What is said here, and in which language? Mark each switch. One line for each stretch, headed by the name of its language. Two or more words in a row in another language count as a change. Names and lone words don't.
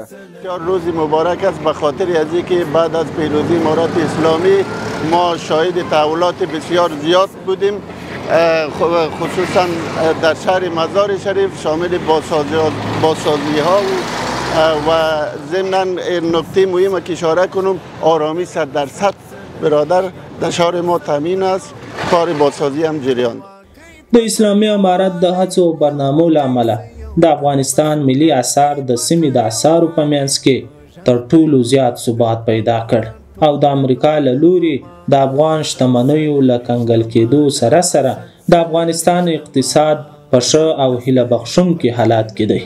Persian: روز مبارک است به خاطر از اینکه بعد از پیروزی امارات اسلامی ما شاهد تحولات بسیار زیاد بودیم، خصوصا در شهر مزار شریف شامل بازسازی ها و ضمناً نکته مهم که اشاره کنم آرامی 100% برادر در شهر ما تامین است، کار بازسازی هم جریان.
Pashto: د اسلامي امارت د هڅو برنامو له امله د افغانستان ملي آثار د سیمې د آثارو په منځ کې تر ټولو زیات ثبات پیدا کړ او د امریکا له لوري د افغان شتمنیو له کنګل کېدو سره سره د افغانستان اقتصاد په ښه او هیله بخښونکي حالات کې دی.